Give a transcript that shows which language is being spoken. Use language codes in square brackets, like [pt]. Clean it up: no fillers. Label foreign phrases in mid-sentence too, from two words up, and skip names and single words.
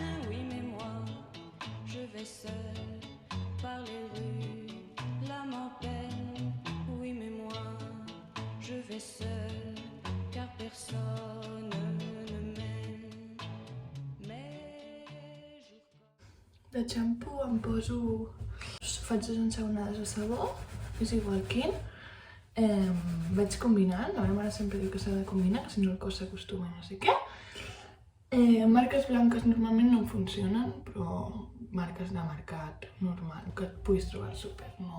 [fr] Oui, mais moi, je vais seule par les rues, l'âme en peine. Oui, mais moi, je vais seule, car personne ne m'aime. Mes jours... [ca] De xampú em poso... Faig 2 ensaonades de sabó, és igual quin. Vaig combinant, la meva mare sempre diu que s'ha de combinar, que si no el cos s'acostuma i no sé què. Marques blanques normalment no em funcionen, però marques de mercat normal, que et puguis trobar al súper, no.